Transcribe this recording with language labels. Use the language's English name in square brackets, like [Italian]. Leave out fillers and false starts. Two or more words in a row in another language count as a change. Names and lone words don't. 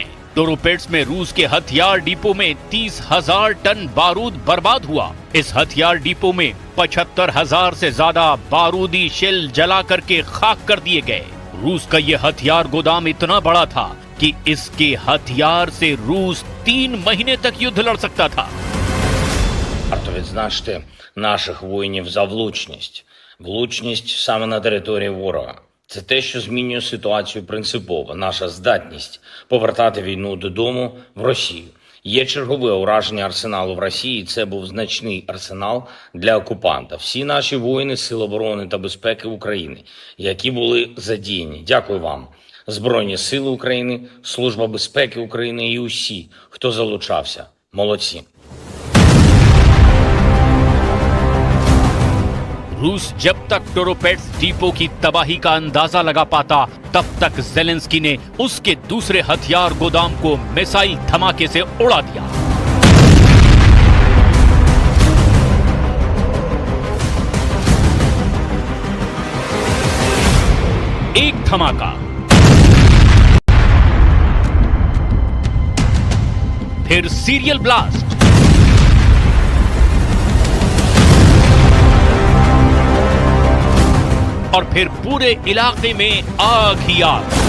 [Hindi] टोरोपेट्स में रूस के हथियार डिपो में 30,000 टन बारूद बर्बाद हुआ। इस हथियार डिपो में 75,000 से ज्यादा बारूदी शेल जला करके खाक कर दिए गए। रूस का यह हथियार गोदाम इतना बड़ा था कि इसके हथियार से रूस 3 महीने तक युद्ध लड़ सकता था। [Ukrainian] Варто відзначити наших воїнів за влучність. Влучність саме на території ворога. Це те, що змінює ситуацію принципово. Наша здатність повертати війну додому в Росію. Є чергове ураження арсеналу в Росії. Це був значний арсенал для окупанта. Всі наші воїни Сил оборони та безпеки України, які були задіяні. Дякую вам. Збройні сили України, Служба безпеки України і усі, хто залучався. Молодці. [Hindi] रूस जब तक टोरोपेट्स डिपो की तबाही का अंदाजा लगा पाता, तब तक ज़ेलेंस्की ने उसके दूसरे हथियार गोदाम को मिसाइल धमाके से उड़ा दिया। एक धमाका, फिर [English] serial blast, [Hindi] और फिर पूरे इलाके में आग ही आग।